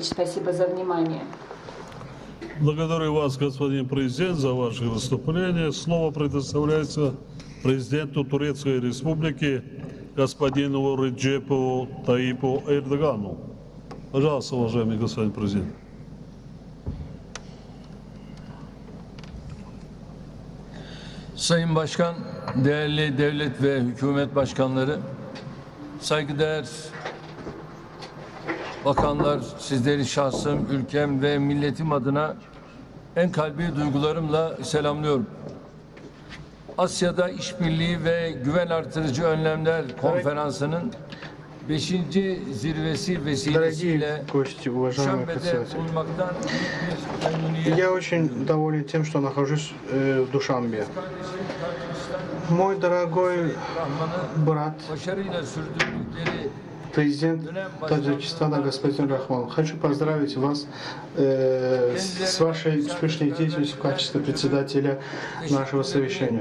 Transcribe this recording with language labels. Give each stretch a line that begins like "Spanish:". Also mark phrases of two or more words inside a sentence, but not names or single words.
Russian: Спасибо за внимание. Благодарю вас, господин президент, за ваше выступление. Слово предоставляется президенту Турецкой Республики господину Реджепу Таyyip'u Erdoğan'u. Пожалуйста, уважаемый господин президент.
Turkish: Sayın Başkan, değerli devlet ve hükümet başkanları, saygıdeğer bakanlar, sizleri şahsım, ülkem ve milletim adına en kalbi duygularımla selamlıyorum. Asya'da İşbirliği ve Güven Artırıcı Önlemler Konferansı'nın 5. zirvesi vesilesiyle Duşanbe'de bulunmaktan büyük bir
Russian: Я очень доволен тем, что нахожусь в Душанбе. Мой дорогой брат, президент Таджикистана господин Рахмон, хочу поздравить вас с вашей успешной деятельностью в качестве председателя нашего совещания.